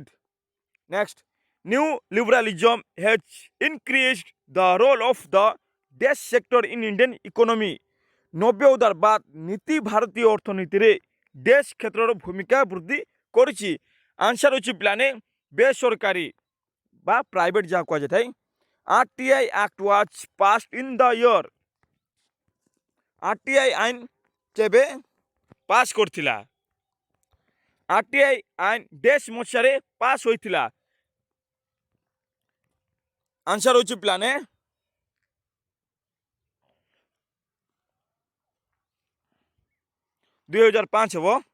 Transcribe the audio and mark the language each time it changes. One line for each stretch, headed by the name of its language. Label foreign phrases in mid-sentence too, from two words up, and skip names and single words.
English: next, new liberalism has increased the role of the dash sector in Indian economy.
Odia: ନବ୍ୟ ଉଦାରବାଦ ନୀତି ଭାରତୀୟ ଅର୍ଥନୀତିରେ ଡେସ୍ କ୍ଷେତ୍ରର ଭୂମିକା ବୃଦ୍ଧି କରିଛି। ଆନ୍ସର ହେଉଛି ପିଲାମାନେ ବେସରକାରୀ ବା ପ୍ରାଇଭେଟ ଯାହା କୁହାଯାଇଥାଏ।
English: RTI Act was passed in the year।
Odia: RTI ଆଇନ କେବେ ପାସ୍ କରିଥିଲା? RTI ଆଇନ ଡେସ୍ ମସିହାରେ ପାସ୍ ହୋଇଥିଲା। ଆନ୍ସର ହେଉଛି ପିଲାମାନେ 2005 ହେବ।